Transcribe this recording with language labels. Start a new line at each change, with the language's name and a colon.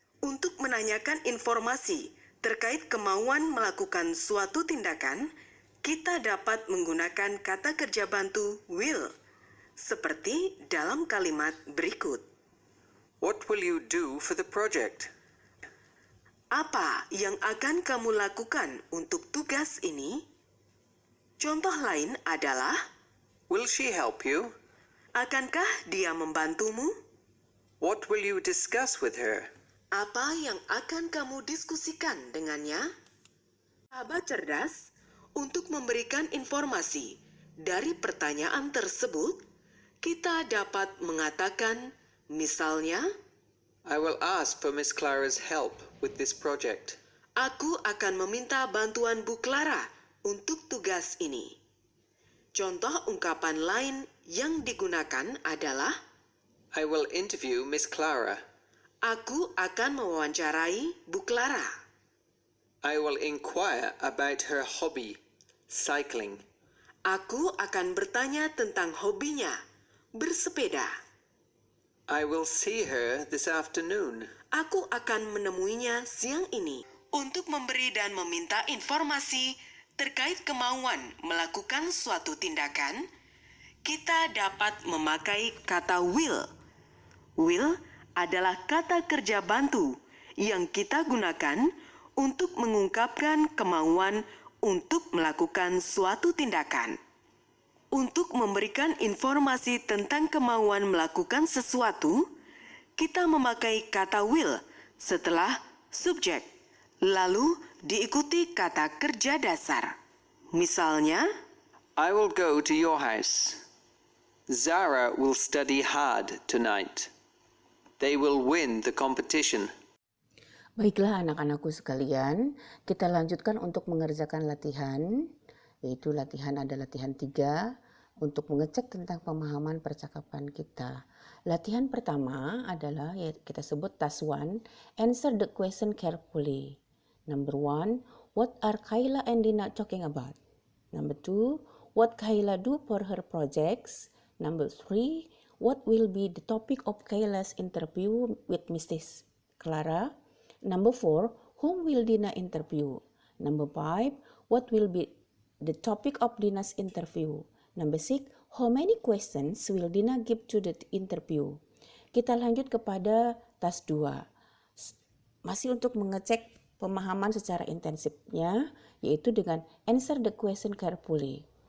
Indonesian: Untuk menanyakan informasi terkait kemauan melakukan suatu tindakan, kita dapat menggunakan kata kerja bantu will, seperti dalam kalimat berikut.
English: What will you do for the project?
Indonesian: Apa yang akan kamu lakukan untuk tugas ini? Contoh lain adalah,
English: Will she help you?
Indonesian: akankah dia membantumu?
English: What will you discuss with her?
Indonesian: Apa yang akan kamu diskusikan dengannya? Sahabat cerdas, untuk memberikan informasi dari pertanyaan tersebut, kita dapat mengatakan, misalnya,
English: I will ask for Miss Clara's help with this project.
Indonesian: aku akan meminta bantuan Bu Clara untuk tugas ini. Contoh ungkapan lain yang digunakan adalah,
English: I will interview Miss Clara.
Indonesian: aku akan mewawancarai Bu Clara.
English: I will inquire about her hobby, cycling.
Indonesian: Aku akan bertanya tentang hobinya, bersepeda.
English: I will see her this afternoon.
Indonesian: Aku akan menemuinya siang ini. Untuk memberi dan meminta informasi terkait kemauan melakukan suatu tindakan, kita dapat memakai kata will. Will adalah kata kerja bantu yang kita gunakan untuk mengungkapkan kemauan untuk melakukan suatu tindakan. Untuk memberikan informasi tentang kemauan melakukan sesuatu, kita memakai kata will setelah subjek, lalu diikuti kata kerja dasar. Misalnya,
English: I will go to your house. Zara will study hard tonight. They will win the competition.
Indonesian: Baiklah anak-anakku sekalian, kita lanjutkan untuk mengerjakan latihan, yaitu latihan ada latihan 3 untuk mengecek tentang pemahaman percakapan kita. Latihan pertama adalah kita sebut
English: task 1, answer the question carefully. Number 1, what are Kayla and Dina talking about? Number 2, what Kayla do for her projects? Number 3, what will be the topic of Kayla's interview with Mrs. Clara? Number 4, whom will Dina interview? Number 5, what will be the topic of Dina's interview? Number 6, how many questions will Dina give to the interview?
Indonesian: Kita lanjut kepada task 2. Masih untuk mengecek pemahaman secara intensifnya, yaitu dengan
English: answer the question carefully.